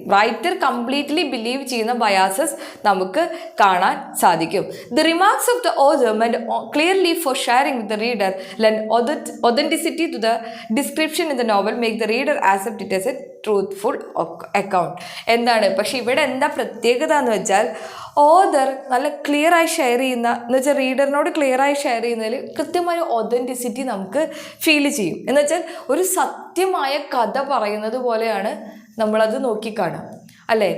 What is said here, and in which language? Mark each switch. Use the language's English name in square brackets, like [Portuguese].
[Malayalam] Writer completely believe ചെയ്യുന്ന biases നമുക്ക് കാണാൻ സാധിക്കും. [English] The remarks of the author meant clearly for sharing with the reader lend authenticity to the description in the novel, make the reader accept it as a truthful account. [Malayalam] എന്താണ് പക്ഷെ ഇവിടെ എന്താ പ്രത്യേകത എന്ന് വെച്ചാൽ ഓദർ നല്ല ക്ലിയറായി ഷെയർ ചെയ്യുന്ന, എന്ന് വെച്ചാൽ റീഡറിനോട് ക്ലിയറായി ഷെയർ ചെയ്യുന്നതിൽ കൃത്യമായ ഒതൻറ്റിസിറ്റി നമുക്ക് ഫീൽ ചെയ്യും. എന്ന് വെച്ചാൽ ഒരു സത്യമായ കഥ പറയുന്നത് പോലെയാണ് നമ്മളത് നോക്കിക്കാണുക അല്ലേ.